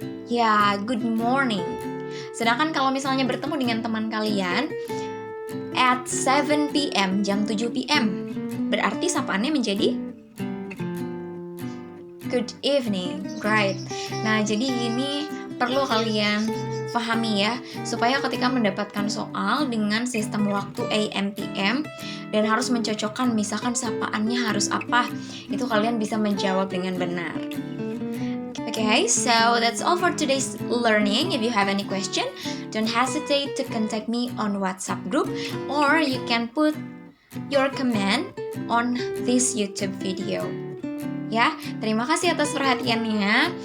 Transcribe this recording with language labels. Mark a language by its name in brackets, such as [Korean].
[Indonesian] Ya, [English] good morning. [Indonesian] Sedangkan kalau misalnya bertemu dengan teman kalian [English] at 7 PM, [Indonesian] jam 7 PM, berarti sapaannya menjadi good evening, [English] right? [Indonesian] Nah, jadi ini perlu kalian pahami ya, supaya ketika mendapatkan soal dengan sistem waktu AM PM dan harus mencocokkan misalkan sapaannya harus apa, itu kalian bisa menjawab dengan benar. [English] Okay, so that's all for today's learning. If you have any question, don't hesitate to contact me on WhatsApp group, or you can put your comment on this YouTube video. [Indonesian] Ya, terima kasih atas perhatiannya.